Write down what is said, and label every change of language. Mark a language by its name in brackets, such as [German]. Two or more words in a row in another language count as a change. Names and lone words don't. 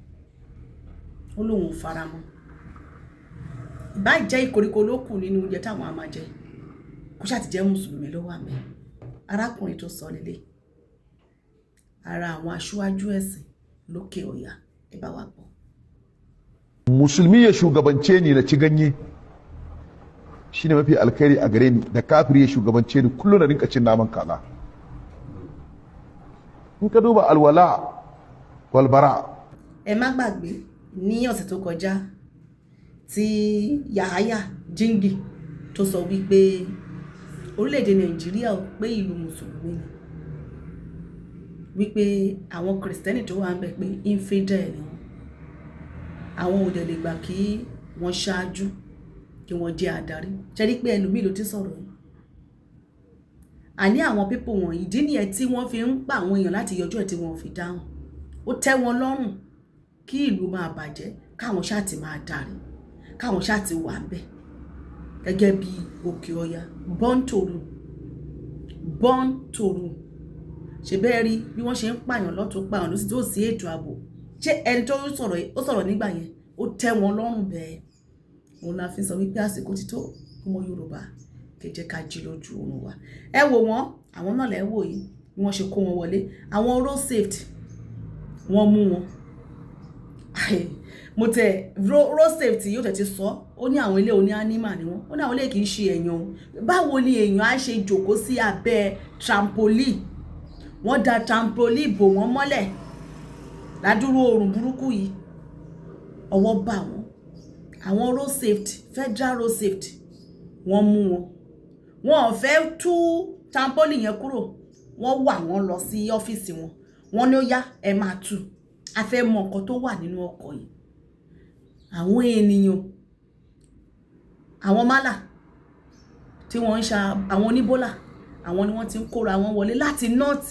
[Yoruba] Ó lóun faramọ́, ìbá jẹ́ ìkoríko ló kù nínú oúnjẹ táwọn á máa jẹ, kó ṣáà ti jẹ́ mùsùlùmí ló wà mẹ́. Arákùnrin tó sọ lélẹ̀, ara àwọn aṣáájú ẹ̀sìn lókè ọ̀yà, ẹ bá wa gbọ́. [Hausa] Musulmi ya shugabance ni na ci ganye shine mafi alkhairi a gare ni, da kafiri ya shugabance ni kullum na rinka cin naman kaza. In ka duba alwala walbara, [Yoruba] ẹ má gbàgbé ní ọ̀sẹ̀ tó kọjá tí Yahaya Jingi tó sọ wípé orílẹ̀-èdè Nàìjíríà ò pé ìlú mùsùlùmí ni, wípé àwọn Kristẹni tó wà ń bẹ pé infidel ni wọ́n, àwọn ò dẹ̀ lè gbà kí wọ́n ṣáájú, kí wọ́n jẹ́ adarí. Ṣé rí pé ẹlòmíì ló ti sọ̀rọ̀ yìí? Àní àwọn pípò wọn, ìdí nìyẹn tí wọ́n fi ń pa àwọn èèyàn láti yọjú ẹ̀ tí wọ́n fi dáhùn. Ó tẹ́ wọn lọ́rùn kí ìlú máa bàjẹ́, káwọn ṣáà ti máa darí, káwọn ṣáà ti wà ń bẹ̀ gẹ́gẹ́ bí òkè ọya, [English] born to rule. [Yoruba] Ṣé bẹ́ẹ̀ rí bí wọ́n ṣe ń pààyàn lọ́tún, pààyàn lósì, tó sí ètò ààbò? Ṣé ẹni tó sọ̀rọ̀ nígbà yẹn ó tẹ́ wọn lọ́rùn bẹ́ẹ̀? Òun la fi sọ wípé àsìkò ti tó ọmọ Yorùbá kẹjẹ ká jí lójú oorun wa. Ẹ wò wọ́n, àwọn náà lẹ́ wò yìí bí wọ́n ṣe kó wọn wọlé. Àwọn [English] road safety [Yoruba] wọ́n mú wọn. [English] Road safety [Yoruba] yóò tẹ̀tí sọ, ó ní àwọn ilé oní animal ni wọ́n, ó ní àwọn ilé kìí ṣe èèyàn. Báwo ni èèyàn á ṣe jòkó sí abẹ́ trampoline? Wọ́n da trampoline bò wọ́n mọ́lẹ̀ ládùúrú oòrùn burúkú yìí, ọwọ́ bà wọ́n. Àwọn [English] road safety, federal road safety [Yoruba] wọ́n mú wọn. Wọn ò fẹ́ tú trampoline yẹn kúrò, wọ́n wà wọ́n lọ sí ọ́fíìsì wọn, wọ́n ní ó yá ẹ máa tú, a fẹ́ mọ nǹkan tó wà nínú ọkọ̀ yìí. Àwọn ènìyàn, àwọn málà tí wọ́n ń ṣa, àwọn oníbólà, àwọn ni wọ́n ti ń kóra wọn wọlé láti nọ́ọ̀tì.